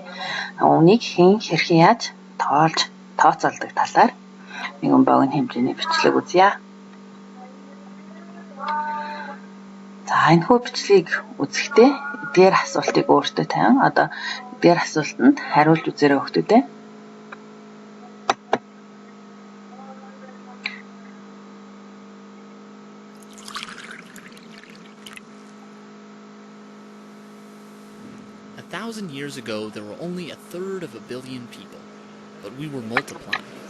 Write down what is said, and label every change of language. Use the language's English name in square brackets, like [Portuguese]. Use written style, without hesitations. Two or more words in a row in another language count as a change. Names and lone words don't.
[Mongolian] Үүнийг хэн хэрхэн яаж тоолж тооцоолдог талаар нэгэн богино хэмжээний бичлэг үзье. За энэхүү бичлэгийг үзэхдээ эдгээр асуултыг өөртөө тавин эдгээр асуултанд хариулж үзээрэй хүүхдүүдээ. [English] A 1,000 years ago, there were only 1/3 of a billion people, but we were multiplying.